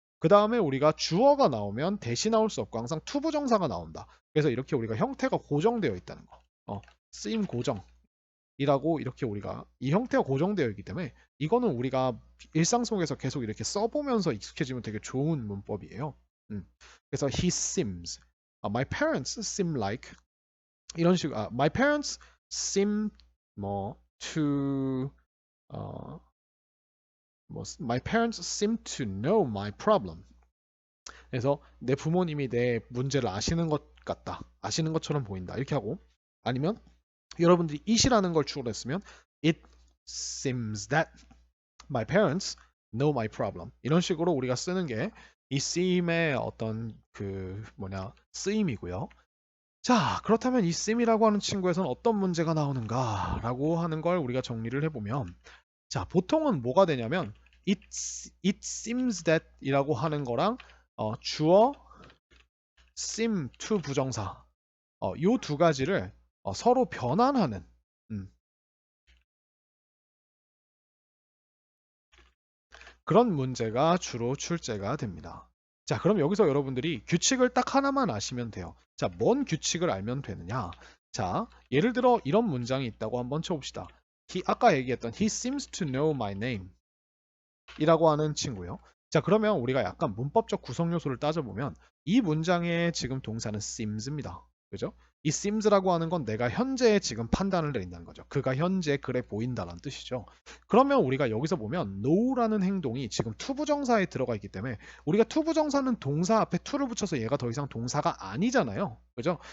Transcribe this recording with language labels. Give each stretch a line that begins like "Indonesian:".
Korean: 그 다음에 우리가 주어가 나오면 that이 나올 수 없고 항상 to 부정사가 나온다. 그래서 이렇게 우리가 형태가 고정되어 있다는 거. seem 고정이라고 이렇게 우리가 이 형태가 고정되어 있기 때문에 이거는 우리가 일상 속에서 계속 이렇게 써보면서 익숙해지면 되게 좋은 문법이에요.
English: 그래서 he seems, my parents seem like
Korean: 이런 식으로
English: my parents seem to my parents seem to know my problem.
Korean: 그래서 내 부모님이 내 문제를 아시는 것 같다. 아시는 것처럼 보인다. 이렇게 하고 아니면 여러분들이 it이라는 걸 추가로 했으면
English: it seems that my parents know my problem.
Korean: 이런 식으로 우리가 쓰는 게 이 seem의 어떤 쓰임이고요. 자, 그렇다면 이 seem이라고 하는 친구에서는 어떤 문제가 나오는가라고 하는 걸 우리가 정리를 해보면 자, 보통은 뭐가 되냐면 it seems that 이라고 하는 거랑 주어 seem to 부정사 요 두 가지를 서로 변환하는 그런 문제가 주로 출제가 됩니다. 자, 그럼 여기서 여러분들이 규칙을 딱 하나만 아시면 돼요. 자, 뭔 규칙을 알면 되느냐? 자, 예를 들어 이런 문장이 있다고 한번 쳐봅시다. 아까 얘기했던
English: he seems to know my name
Korean: 이라고 하는 친구요. 자, 그러면 우리가 약간 문법적 구성 요소를 따져보면 이 문장의 지금 동사는 seems입니다. 그죠? 이 seems라고 하는 건 내가 현재 지금 판단을 내린다는 거죠. 그가 현재 그래 보인다는 뜻이죠. 그러면 우리가 여기서 보면 know라는 행동이 지금 투부정사에 들어가 있기 때문에 우리가 투부정사는 동사 앞에 to를 붙여서 얘가 더 이상 동사가 아니잖아요. 그죠?